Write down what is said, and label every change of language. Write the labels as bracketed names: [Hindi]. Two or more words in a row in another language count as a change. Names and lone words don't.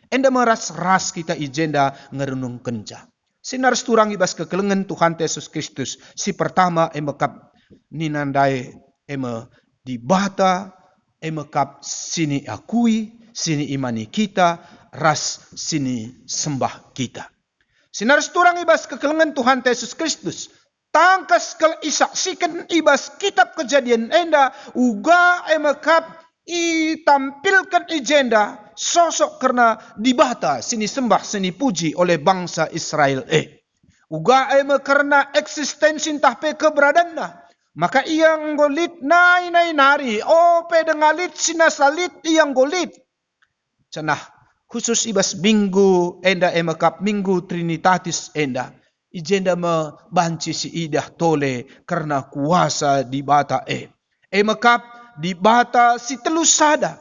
[Batak Karo] Enda meras-ras kita ijenda ngerenung kenca. Sinar sturang ibas kekelengan Tuhan Yesus Kristus. Si pertama emakap ninandai dibata emakap sini akui sini imani kita ras sini sembah kita. Sinar sturang ibas kekelengan Tuhan Yesus Kristus. Tangkas kal isaksikan ibas kitab Kejadian enda uga emakap tampilkan ijenda sosok karena dibata sini sembah sini puji [Indonesian] oleh bangsa Israel [Batak Karo] uga karena eksistensi tahpe keberadaanna maka iyang golit nari pedengalit sinasalit iyang golit cenah khusus ibas minggu enda emakap minggu Trinitatis enda ijenda banci si idah tole karena kuasa dibata emakap dibata si telus sada.